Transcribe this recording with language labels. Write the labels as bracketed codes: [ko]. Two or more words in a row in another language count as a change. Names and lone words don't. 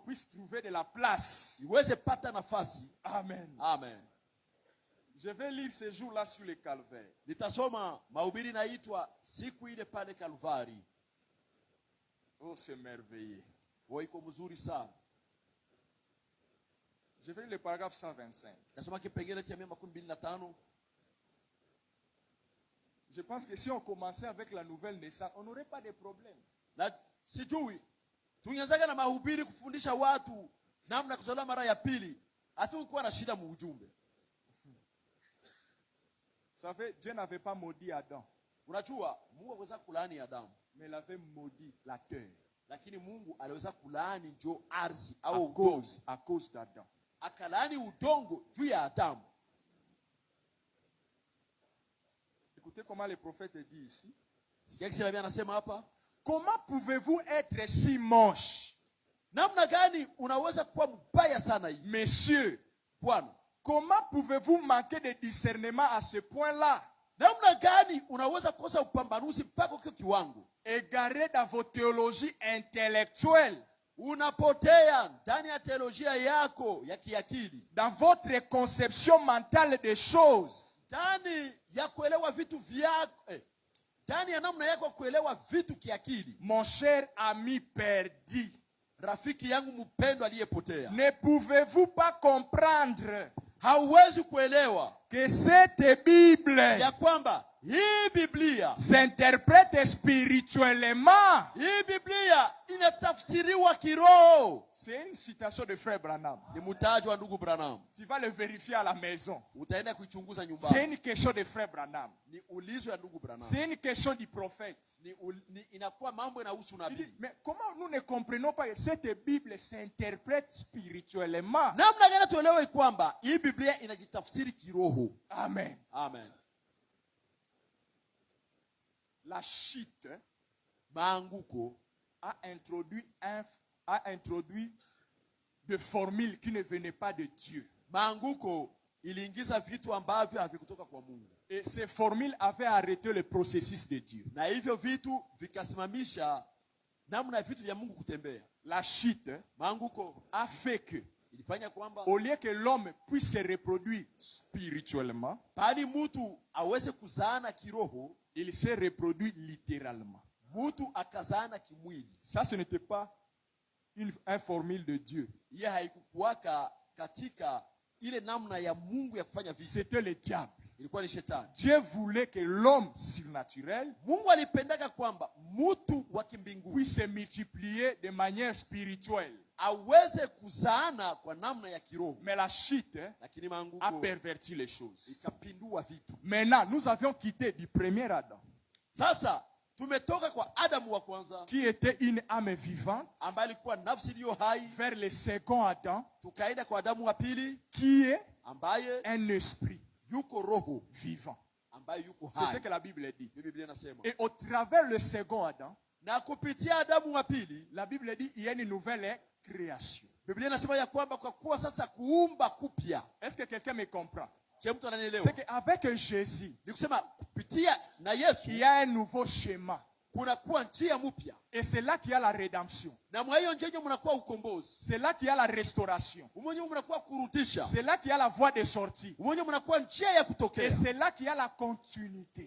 [fr] puisse trouver de la place. [sw] Iweze pata nafasi. [fr] Amen. [sw] Amen. [fr] Je vais lire ce jour-là sur le calvaire. [sw] Nitasoma mahubiri naitwa siku ile pale Kalvari. [fr] Oh, c'est merveilleux. [sw] Iko mzuri sana. [fr] Je vais lire le paragraphe 125. [sw] Nasoma kipengele cha 125. [fr] Je pense que si on commençait avec la nouvelle naissance, on n'aurait pas de problème. [sw] Na sijui tungeanza na mahubiri kufundisha watu namna kuzaliwa mara ya pili, hatungekuwa na shida muujumbe. [fr] Vous savez, Dieu n'avait pas maudit Adam. [sw] Unajua Mungu aliweza kulaani Adamu, [fr] mais il avait maudit la terre. [sw] Lakini Mungu aliweza kulaani jo ardhi [fr] au à cause d'Adam. [sw] Akalaani udongo juu ya Adamu. [fr] Écoutez comment le prophète dit ici. Comment pouvez-vous être si moche? [sw] Namna gani unaweza kuwa mbaya sana hivi? [fr] Messieurs, [sw] Bwana, [fr] comment pouvez-vous manquer de discernement à ce point-là? [sw] Namna gani unaweza kosa upambanuzi mpaka kwa kiwango? [fr] Égaré dans vos théologies intellectuelles. [sw] Unapotea ndani ya teolojia yako ya kiakili. [fr] Dans votre conception mentale des choses. [sw] Ndani ya kuelewa vitu vyako. Ndani ya namna yako kuelewa vitu kiakili. [fr] Mon cher ami perdu. [sw] Rafiki yangu mpendwa aliyepotea. [fr] Ne pouvez-vous pas comprendre? [sw] Hauwezi kuelewa [fr] que cette Bible [sw] ya kwamba hii Biblia [fr] s'interprète spirituellement. [sw] Hii Biblia inatafsiriwa kiroho. [fr] C'est une citation de frère Branham. [sw] Ni mtaji wa ndugu Branham. [fr] Tu vas le vérifier à la maison. [sw] Utaenda kuichunguza nyumbani. [fr] C'est une question de frère Branham. [sw] Ni ulizo ya ndugu Branham. [fr] C'est une question du prophète. [sw] Ni inakuwa mambo inahusu nabii. [fr] Mais comment nous ne comprenons pas que cette Bible s'interprète spirituellement? [sw] Namna gani tuelewe kwamba hii Biblia inajitafsiri kiroho? [fr] Amen. [sw] Amen. [fr] La chute, [sw] maanguko, [fr] a introduit des formules qui ne venaient pas de Dieu. [sw] Maanguko iliingiza vitu ambavyo havikutoka kwa Mungu. [fr] Et ces formules avaient arrêté le processus de Dieu. [sw] Na hivyo vitu vikasimamisha namna vitu vya Mungu kutembea. [fr] La chute, [sw] maanguko, [fr] a fait que [sw] ilifanya kwamba [fr] au lieu que l'homme puisse se reproduire spirituellement, [sw] bali mtu aweze kuzaana kiroho, [fr] il s'est reproduit littéralement. [sw] Mtu akazaana kimwili. [fr] Ça, ce n'était pas une formule de Dieu. [sw] Yeye haikukuwaka katika ile namna ya Mungu ya kufanya vitu. [fr] C'était le diable. [sw] Ilikuwa ni shetani. [fr] Dieu voulait que l'homme surnaturel, [sw] Mungu alipendaka kwamba mtu wa kimbinguni, [fr] puisse se multiplier de manière spirituelle, [sw] aweze kuzaana kwa namna ya kiroho. [fr] Mais la chute, [sw] lakini maanguko, [fr] a perverti les choses. [sw] Ikapindua vitu. [fr] Maintenant, nous avions quitté du premier Adam. [sw] Sasa tumetoka kwa Adamu wa kwanza, [fr] qui était une âme vivante, [sw] ambaye alikuwa nafsi iliyo hai, [fr] vers le second Adam, [sw] tukaenda kwa Adamu wa pili, [fr] qui est [sw] ambaye [fr] un esprit, [sw] yuko roho [fr] vivant, [sw] ambaye yuko hai. [fr] C'est ce que la Bible dit. [sw] Biblia inasema. [fr] Et au travers le second Adam, [sw] na kupitia Adamu wa pili, [fr] la Bible dit il y a une nouvelle création. [sw] Biblia inasema ya kwamba kwa kuwa sasa kuumba kupya. [fr] Est-ce que quelqu'un me comprend? C'est qu'avec Jésus, il y a un nouveau schéma. Et c'est là qu'il y a la rédemption. C'est là qu'il y a la restauration. C'est là qu'il y a la voie de sortie. Et c'est là qu'il y a la continuité.